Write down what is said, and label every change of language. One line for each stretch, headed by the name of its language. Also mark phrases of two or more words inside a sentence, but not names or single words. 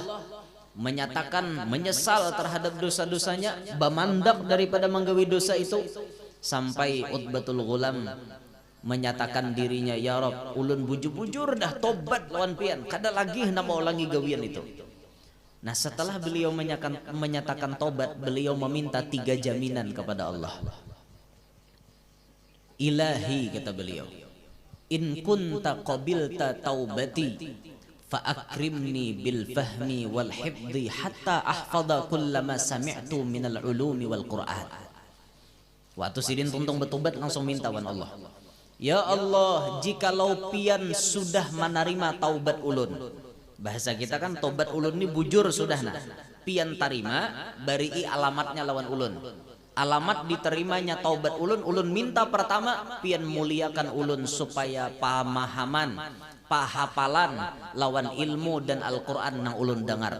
Indonesian: Menyatakan menyesal terhadap dosa-dosanya, bamandak daripada menggawi dosa itu, sampai Utbatul Ghulam menyatakan dirinya,
Arabic: يا رب,
Banjar: ulun bujur-bujur dah tobat lawan pian, kada lagi hendak mau ulangi gawian itu.
Indonesian: Nah, setelah beliau menyatakan tobat, beliau meminta 3 jaminan kepada Allah. Ilahi, kata beliau,
Arabic: إن كنت قبلت توبتي فأكرمني بالفهم والحفظ حتى أحفظ كلما سمعت من العلوم والقرآن.
Banjar: Waktu Sidin tuntung bertobat langsung minta wan Allah, ya Allah, jikalau pian sudah menerima taubat ulun. Bahasa kita kan taubat ulun ini bujur sudah nah. pian tarima bari alamatnya lawan ulun. Alamat diterimanya taubat ulun, ulun minta pertama pian muliakan ulun supaya pemahaman, pahapalan lawan ilmu dan Al-Quran nang ulun dengar.